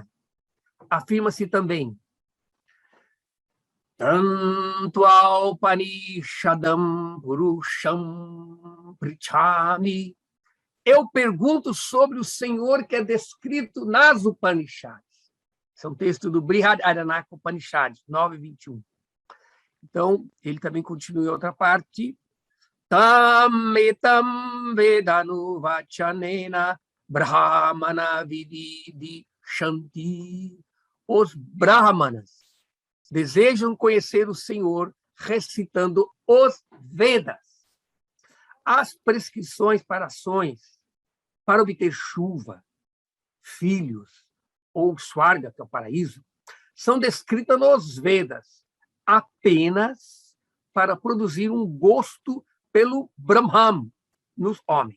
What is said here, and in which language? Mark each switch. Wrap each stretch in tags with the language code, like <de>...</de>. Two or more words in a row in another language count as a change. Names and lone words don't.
<pt>Afirma-se também:</pt> <sa>तं त्वा औपनिषदं पुरुषं पृच्छामि.</sa> <pt>Eu pergunto sobre o Senhor que é descrito nas Upanishads. Esse é um texto do Brihadaranyaka Upanishad, 9:21. Então, ele também continua em outra parte.</pt> <sa>तम् एतं वेदानुवचनेन ब्राह्मणा विविदिषन्ति.</sa> <pt>Os brahmanas desejam conhecer o Senhor recitando os Vedas. As prescrições para ações para obter chuva, filhos ou Swarga, que é o paraíso, são descritas nos Vedas apenas para produzir um gosto pelo Brahman nos homens.</pt>